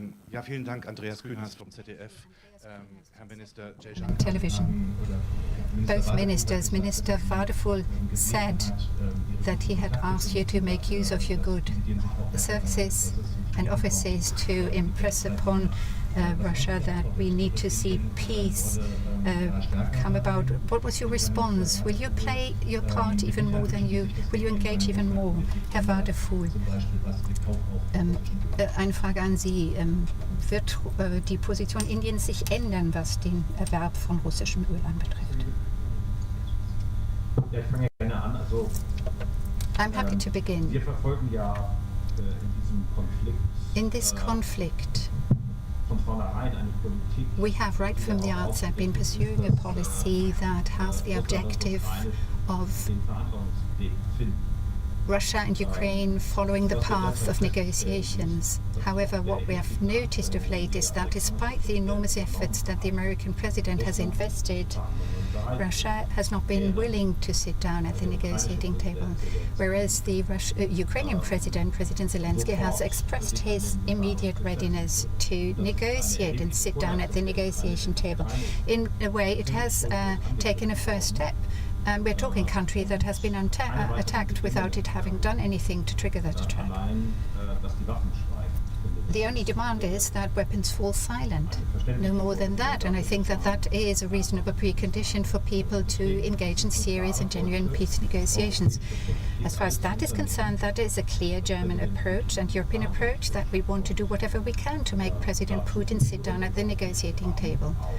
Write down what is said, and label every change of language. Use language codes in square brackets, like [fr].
[de] Ja, vielen Dank, Andreas Grünhaas vom ZDF. Herr Minister Jaishankar. [en] Television. Both ministers, Minister Wadephul said that he had asked you to make use of your good services and offices to impress upon Russia that we need to see peace come about. What was your response? Will you play your part even more will you engage even more? [de] Herr Wadephul, eine Frage an Sie. Wird die Position Indiens sich ändern, was den Erwerb von russischem Öl anbetrifft? Ja, ich fange gerne an. Also, [en] I'm happy to begin. [de] wir verfolgen ja in diesem Konflikt [en] In this conflict, [de] von vornherein eine Politik, [en] we have right from the outset been pursuing a policy that has the objective of [de] den Verhandlungsweg finden. [en] Russia and Ukraine following the path of negotiations. However, what we have noticed of late is that despite the enormous efforts that the American president has invested, Russia has not been willing to sit down at the negotiating table, whereas the Ukrainian President Zelensky, has expressed his immediate readiness to negotiate and sit down at the negotiation table. In a way, it has taken a first step. And we're talking a country that has been attacked without it having done anything to trigger that attack. [de] Allein, dass die Waffen schweigen. [en] The only demand is that weapons fall silent, no more than that. And I think that that is a reasonable precondition for people to engage in serious and genuine peace negotiations. As far as that is concerned, that is a clear German approach and European approach, that we want to do whatever we can to make President Putin sit down at the negotiating table.